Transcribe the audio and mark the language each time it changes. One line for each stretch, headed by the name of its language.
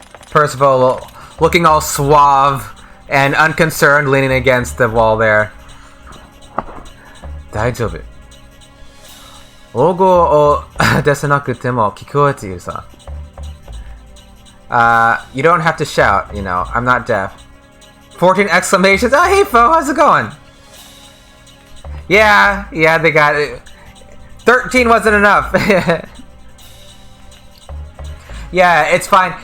English: Percival looking all suave and unconcerned, leaning against the wall there.
Japanese: 大丈夫。大声を出さなくても聞こえているさ。
English: You don't have to shout, you know. I'm not deaf. 14 exclamations. Oh, hey, Fo, how's it going? Yeah, they got it. 13 wasn't enough. Yeah, it's fine.